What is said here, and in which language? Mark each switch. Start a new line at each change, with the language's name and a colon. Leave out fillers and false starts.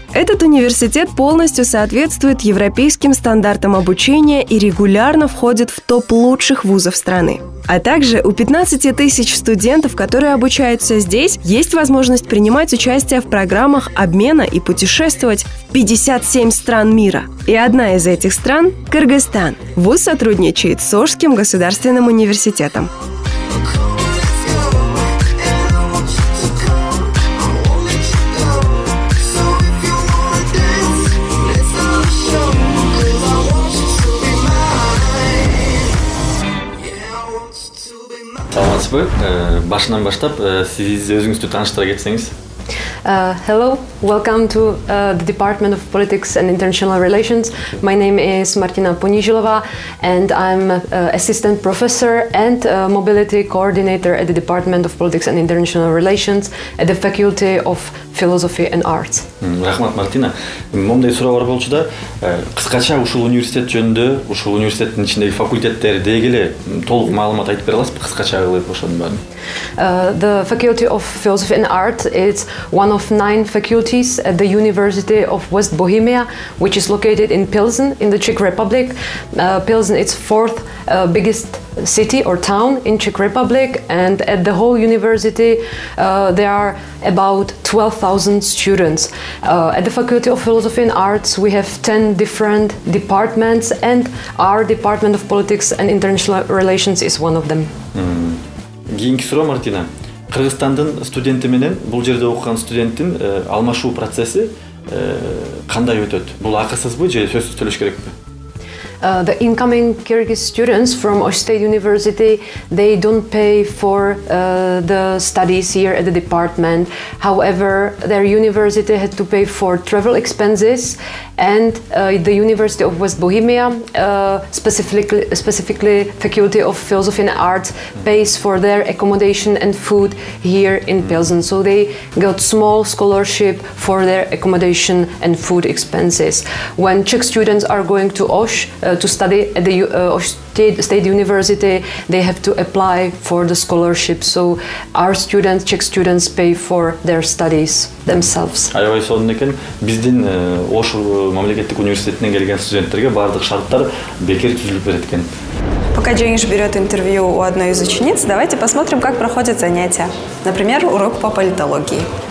Russian: Этот университет полностью соответствует европейским стандартам обучения и регулярно входит в топ лучших вузов страны. А также у 15 тысяч студентов, которые обучаются здесь, есть возможность принимать участие в программах обмена и путешествовать в 57 стран мира. И одна из этих стран – Кыргызстан. Вуз сотрудничает с Ошским государственным университетом.
Kyrgyz: Саламатсызбы? Башынан баштап сиз өзүңүздү тааныштыра кетсеңиз.
English: Hello, welcome to the Department of Politics and International Relations. My name is Martina Ponizhilova and I'm Assistant Professor and Mobility Coordinator at the Department of Politics and International Relations at the Faculty of Philosophy and Arts.
Kyrgyz: Рахмат, Мартина. Момдай суроо бар болчу да, кыскача ушул университет жөнүндө, ушул университеттин ичиндеги факультеттер деги эле толук маалымат айтып бере аласызбы, кыскача кылып ошонун баарын?
English: The Faculty of Philosophy and Art is one of 9 faculties at the University of West Bohemia, which is located in Pilsen in the Czech Republic. Pilsen is 4th biggest city or town in Czech Republic, and at the whole university there are about 12,000 students. At the Faculty of Philosophy and Arts we have 10 different departments, and our Department of Politics and International Relations is one of them.
Kyrgyz: Кийинки суроо, Мартина. Кыргызстандын студенти менен бул жерде окуган студенттин алмашуу процесси кандай өтөт? Бул акысызбы же сөзсүз төлөш керекпи?
English: The incoming Kyrgyz students from Osh State University, they don't pay for the studies here at the department. However, their university had to pay for travel expenses, and the University of West Bohemia, specifically Faculty of Philosophy and Arts, pays for their accommodation and food here in Pilsen. So they got small scholarship for their accommodation and food expenses. When Czech students are going to Osh to study at the Osh State University, they have to apply for the scholarship. So our students, Czech students, pay for their studies themselves.
Kyrgyz: Аябай сонун экен. Биздин Ош мамлекеттик университетинен келген студенттерге бардык шарттар бекер түзүлүп берет экен.
Russian: Пока Джениш берет интервью у одной из учениц, давайте посмотрим, как проходят занятия. Например, урок по политологии.